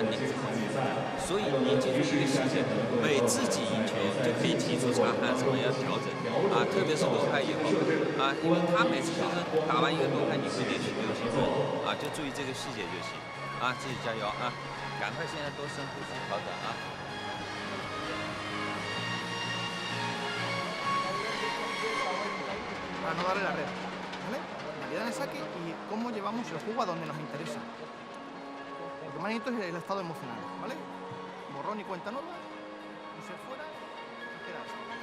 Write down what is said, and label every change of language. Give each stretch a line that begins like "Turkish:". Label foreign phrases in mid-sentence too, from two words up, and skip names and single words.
Chinese: 所以你记住一个细节，每自己赢球就可以提出查看什么要调整啊，特别是夺拍以后啊，因为他每次就是打完一个夺拍，你会连续67分啊，就注意这个细节就行啊，自己加油啊，赶快现在多深呼吸调整啊。
Spanish: Para no darle la red, ¿vale? Calidad en el saque y cómo llevamos el juego a donde nos interesa. Lo que más necesito es el estado emocional, ¿vale? Borrón y cuenta nueva, y se fuera, y queda esto.